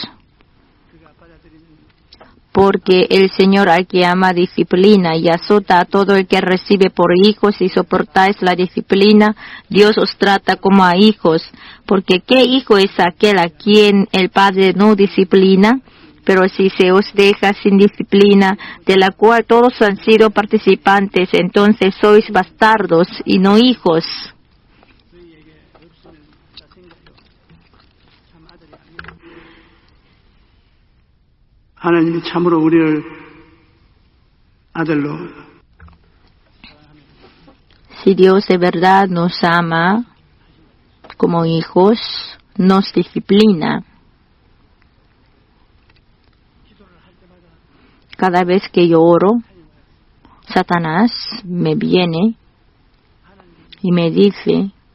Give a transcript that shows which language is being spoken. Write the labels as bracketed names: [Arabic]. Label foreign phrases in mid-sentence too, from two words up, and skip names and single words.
[Spanish] Porque el Señor al que ama disciplina y azota a todo el que recibe por hijos, y soportáis la disciplina, Dios os trata como a hijos. Porque ¿qué hijo es aquel a quien el Padre no disciplina? Pero si se os deja sin disciplina, de la cual todos han sido participantes, entonces sois bastardos y no hijos. [Korean] 하나님이 참으로 우리를 아들로. [Spanish] Si Dios de verdad nos ama como hijos, nos disciplina. Cada vez que yo oro, Satanás me viene y me dice,